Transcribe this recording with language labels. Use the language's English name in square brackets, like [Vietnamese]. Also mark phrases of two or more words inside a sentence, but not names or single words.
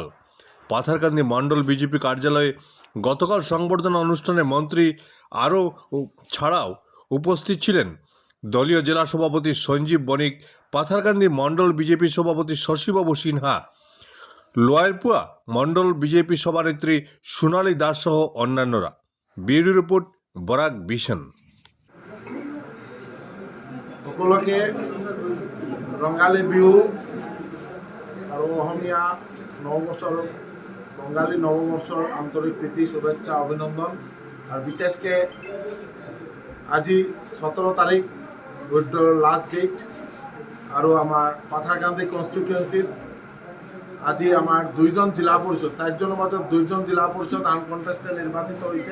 [Bangla] পাথারকান্দি মণ্ডল বিজেপি কার্যালয়ে গতকাল সংবর্ধনা অনুষ্ঠানে মন্ত্রী ছাড়াও উপস্থিত ছিলেন দলীয় জেলা সভাপতি সঞ্জীব বণিক, পাথারকান্দি মণ্ডল বিজেপি সভাপতি শশীবাবু সিনহা, লোয়ারপুয়া মণ্ডল বিজেপি সভানেত্রী সোনালী দাস সহ অন্যান্যরা। ব্যুরো রিপোর্ট, বরাক ভিশন। [Assamese] সকলকে ৰঙালী বিহু আৰু অসমীয়া নৱবৰ্ষৰ ৰঙালী নৱবৰ্ষৰ আন্তৰিক প্ৰীতি শুভেচ্ছা অভিনন্দন। আৰু বিশেষকৈ আজি 17 তাৰিখ উইথড্ৰৰ [English] last date [Assamese] আৰু আমাৰ পাথাৰকান্দি কনষ্টিটুৱেঞ্চিত আজি আমাৰ 2জন জিলা পৰিষদ, 4জনৰ মাজত 2জন জিলা পৰিষদ আনকণ্টেষ্টেড নিৰ্বাচিত হৈছে।